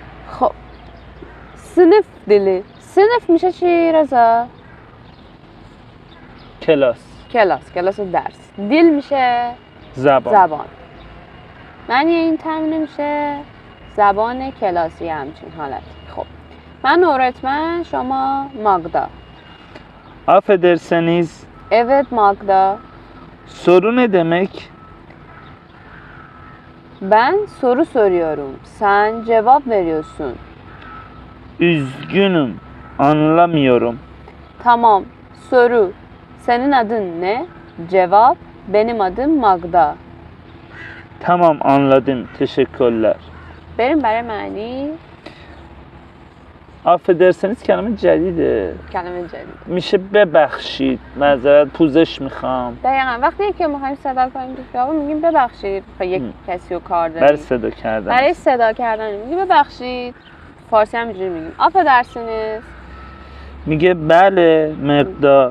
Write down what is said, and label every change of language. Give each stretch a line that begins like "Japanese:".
Turkish: خب sınıf dili. sınıf
Persian: میشه چی رضا؟ کلاس. کلاس درس. دل میشه زبان. معنی این تمرین میشه زبان کلاسی، همچین حالت. خب من
Turkish: öğretmen،
Persian: شما ماگدا.
Turkish: Affederseniz Evet Magda. soru ne demek? Ben soru soruyorum. Sen cevap veriyorsun. Üzgünüm, anlamıyorum. Tamam. Soru. Senin adın ne? Cevap. Benim adım Magda. Tamam anladım, teşekkürler.
Persian: بریم برای معنی.
Turkish: Affederseniz kelime
Persian: جدیده. کلمه جدید. میشه ببخشید، معذرت، پوزش میخوام. دقیقا وقتی که میخوایم صدا کنیم تو خیابون میگیم ببخشید. یک کسی رو کار داریم. برای صدا کردن. برای صدا کردن میگیم ببخشید. فارسی هم اینجوری میگیم.
Turkish: affedersiniz.
Persian: میگه بله مقدار.